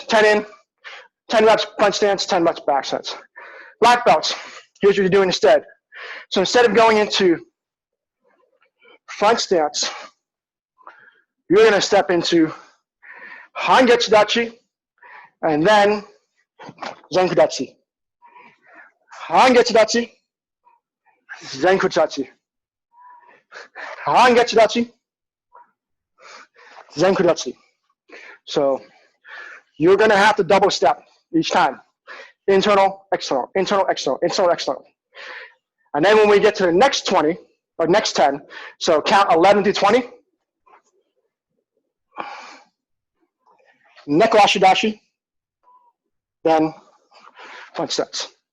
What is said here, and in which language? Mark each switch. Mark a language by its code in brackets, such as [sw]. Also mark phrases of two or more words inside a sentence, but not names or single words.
[en] 10 in, 10 reps front stance, 10 reps back stance. Black belts, here's what you're doing instead. So instead of going into front stance, you're going to step into [ja] 半月立ち [en] and then [ja] 前屈立ち. 半月立ち、前屈立ち. 半月立ち、前屈立ち. [en] So you're going to have to double step each time. Internal, external, internal, external, internal, external. And then when we get to the next 20, or next 10, so count 11 to 20. [ja] 猫足立ち, [en] then front stance.